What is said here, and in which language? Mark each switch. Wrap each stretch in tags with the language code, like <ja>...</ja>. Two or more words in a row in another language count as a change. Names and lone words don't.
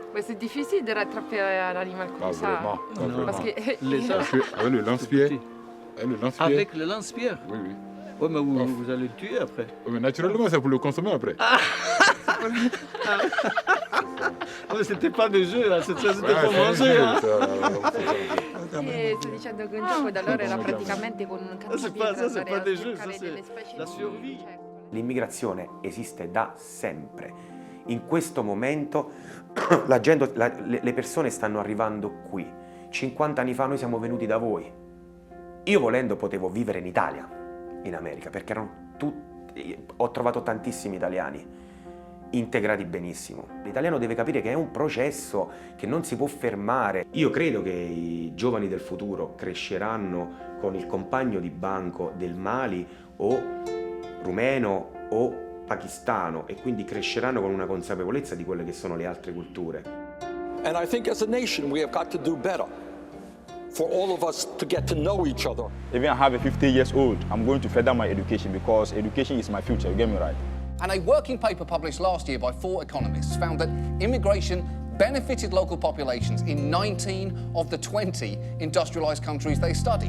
<fr>Mais c'est difficile de rattraper un animal comme ça. Vraiment, Parce que... avec le lance-pierre. Avec le lance-pierre? Oui, oui. Oui, mais vous allez le tuer après. Oui, mais naturellement, c'est pour le consommer après. Mais c'était pas des jeux, là. C'était pour manger.</fr> <it>Sto dicendo che un gioco da allora era praticamente con un cattivo</it> <fr>ça c'est pas des jeux, ça c'est la survie.</fr> <it>L'immigrazione esiste da sempre. In questo momento le persone stanno arrivando qui. 50 anni fa noi siamo venuti da voi. Io volendo potevo vivere in Italia, in America, perché erano tutti, ho trovato tantissimi italiani integrati benissimo. L'italiano deve capire che è un processo che non si può fermare. Io credo che i giovani del futuro cresceranno con il compagno di banco del Mali o rumeno o pakistano e quindi cresceranno con una consapevolezza di quelle che sono le altre culture.</it> <en>And I think as a nation we have got to do better for all of us to get to know each other. Even I have a 50 years old, I'm going to further my education because education is my future, you get me right? And a working paper published last year by 4 economists found that immigration benefited local populations in 19 of the 20 industrialized countries they studied.</en>